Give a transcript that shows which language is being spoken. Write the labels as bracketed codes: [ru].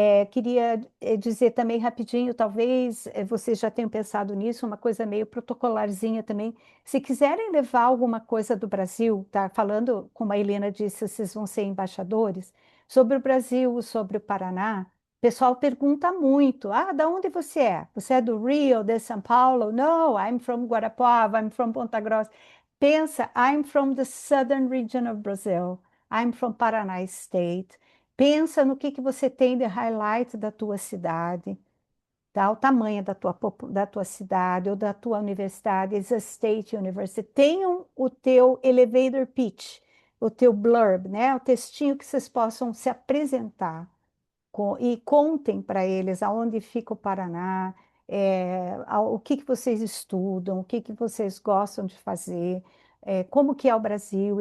[pt] Queria dizer também rapidinho, talvez vocês já tenham pensado nisso, uma coisa meio protocolarzinha também. Se quiserem levar alguma coisa do Brasil, tá? Falando, como a Helena disse, vocês vão ser embaixadores, sobre o Brasil, sobre o Paraná, o pessoal pergunta muito: ah, da onde você é? Você é do Rio, de São Paulo? [en] No, I'm from Guarapuava, I'm from Ponta Grossa. [pt] Pensa, [en] I'm from the southern region of Brazil. I'm from Paraná State. [pt] Pensa no que você tem de highlight da tua cidade, tá? O tamanho da tua cidade ou da tua universidade, [en] it's a state university. [pt] Tenham o teu elevator pitch, o teu blurb, né? O textinho que vocês possam se apresentar e contem para eles aonde fica o Paraná, o que vocês estudam, o que vocês gostam de fazer, como que é o Brasil.